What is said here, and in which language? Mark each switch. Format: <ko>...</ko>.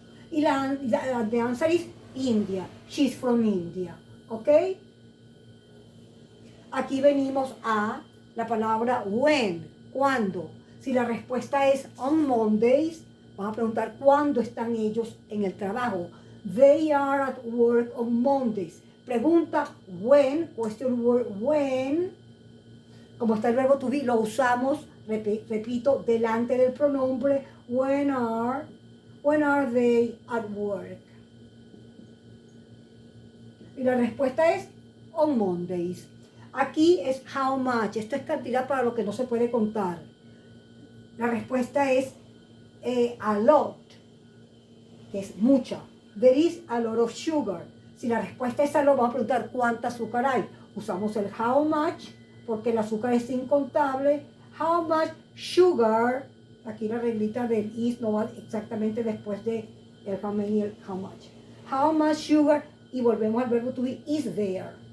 <es>Y la</es> <en>answer is India. She's from India. ¿Ok?</en> <es>Aquí venimos a la palabra when. ¿Cuándo? Si la respuesta es</es> <en>on Mondays,</en> <es>vamos a preguntar cuándo están ellos en el trabajo.</es> <en>They are at work on Mondays.</en> <es>Pregunta</es> <en>when, question word when.</en> <es>Como está el verbo to be, lo usamos, repito, delante del pronombre</es> <en>when are they at work.</en> <es>Y la respuesta es</es> <en>on Mondays.</en> <es>Aquí es how much. Esto es cantidad para lo que no se puede contar. La respuesta es a lot, que es mucha.</es> <en>There is a lot of sugar.</en> <es>Si la respuesta es a lot, vamos a preguntar cuánta azúcar hay. Usamos el how much, porque el azúcar es incontable.</es> <en>How much sugar.</en> <es>Aquí la reglita del is no va exactamente después de el how many y el how much.</es> <en>How much sugar.</en> <es>Y volvemos al verbo to be</es> <en>is there.</en>